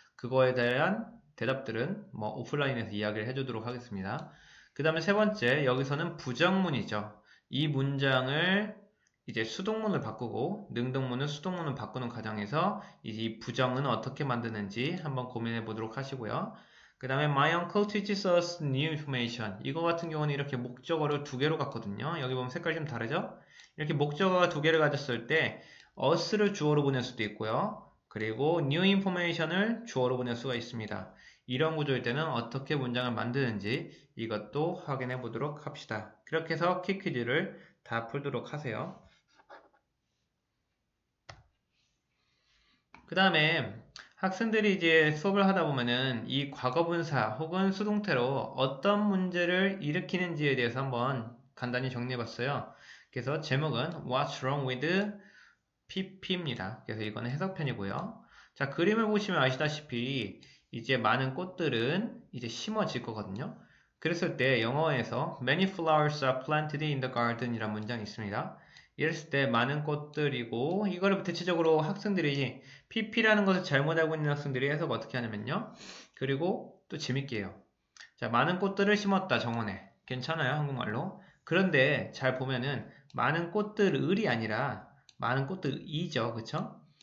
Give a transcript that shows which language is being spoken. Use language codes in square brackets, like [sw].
[ko] 그거에 대한 대답들은 뭐 오프라인에서 이야기를 해주도록 하겠습니다. 그 다음에 세 번째, 여기서는 부정문이죠. 이 문장을 이제 수동문을 바꾸고 능동문을 수동문을 바꾸는 과정에서 이 부정은 어떻게 만드는지 한번 고민해 보도록 하시고요. 그 다음에 [en] My uncle teaches us new information. [ko] 이거 같은 경우는 이렇게 목적어를 두 개로 갖거든요. 여기 보면 색깔이 좀 다르죠? 이렇게 목적어가 두 개를 가졌을 때 us를 주어로 보낼 수도 있고요. 그리고 new information을 주어로 보낼 수가 있습니다. 이런 구조일 때는 어떻게 문장을 만드는지 이것도 확인해 보도록 합시다. 그렇게 해서 퀴즈를 다 풀도록 하세요. 그 다음에 학생들이 이제 수업을 하다 보면은 이 과거분사 혹은 수동태로 어떤 문제를 일으키는지에 대해서 한번 간단히 정리해 봤어요. 그래서 제목은 [en] What's wrong with PP [ko] 입니다. 그래서 이거는 해석편이고요. 자, 그림을 보시면 아시다시피 이제 많은 꽃들은 이제 심어질 거거든요. 그랬을 때 영어에서 [en] Many flowers are planted in the garden [ko] 이라는 문장이 있습니다. 이랬을 때 많은 꽃들이고 이거를 대체적으로 학생들이 PP라는 것을 잘못 알고 있는 학생들이 해석 어떻게 하냐면요. 그리고 또 재밌게 해요. 자, 많은 꽃들을 심었다 정원에. 괜찮아요, 한국말로. 그런데 잘 보면은 많은 꽃들을이 아니라 많은 꽃들이죠. 그쵸?